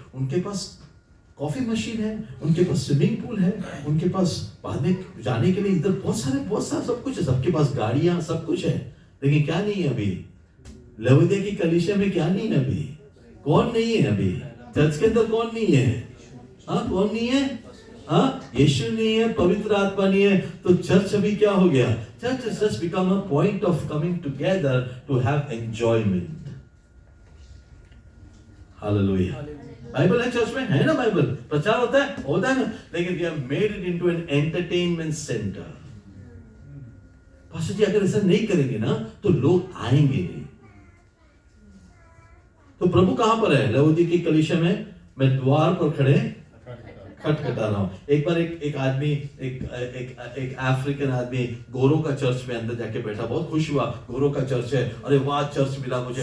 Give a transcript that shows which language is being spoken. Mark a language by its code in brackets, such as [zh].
[hi] उनके पास coffee machine है, उनके पास स्विमिंग पूल है, उनके पास बाद में जाने के लिए इधर बहुत सारा सब कुछ है, सबके पास गाड़ियां सब कुछ है, लेकिन क्या नहीं है अभी? लवोदिया की कलीसिया में क्या नहीं है अभी? कौन नहीं है अभी? चर्च के अंदर कौन नहीं है? हाँ, कौन नहीं है? हाँ, यीशु नहीं है, पवित्र आत्मा नहीं है, तो चर्च अभी क्या हो गया? [en] Church has just become a point of coming together to have enjoyment. [hi] Hallelujah. Bible है चर्च में, है ना? बाइबल प्रचार होता है ना, लेकिन [en] we have made it into an entertainment center. [hi] Pastor जी अगर ऐसा नहीं करेंगे ना तो लोग आएंगे नहीं। तो प्रभु कहां पर है? लवोदिया की कलीसिया में मैं द्वार पर खड़े खटखटा रहा हूं। एक बार एक आदमी, एक अफ्रीकन आदमी गोरो का चर्च में अंदर जाके बैठा, बहुत खुश हुआ, गोरो का चर्च है, अरे वाह चर्च मिला मुझे।